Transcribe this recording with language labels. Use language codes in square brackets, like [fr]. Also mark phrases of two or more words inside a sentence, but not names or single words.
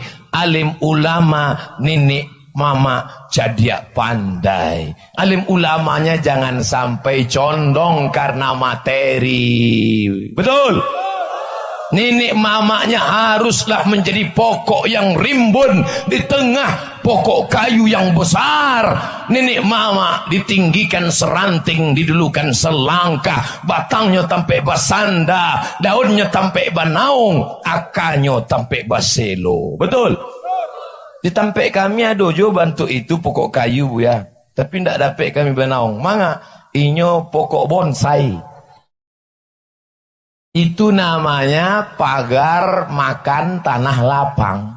[id] Alim ulama, nenek mama jadi pandai. Alim ulamanya jangan sampai condong karena materi. Betul? Nenek mamanya haruslah menjadi pokok yang rimbun di tengah pokok kayu yang besar. Nenek mama ditinggikan seranting, didulukan selangkah, [min] batangnya tampai basanda, daunnya tampai banaung, akarnya tampai baselo. [id] Betul? Di tempat kami ada juga bantu itu pokok kayu ya. Tapi tidak dapat kami banaung. [min] Manga inyo pokok bonsai. [id] Itu namanya pagar makan tanah lapang.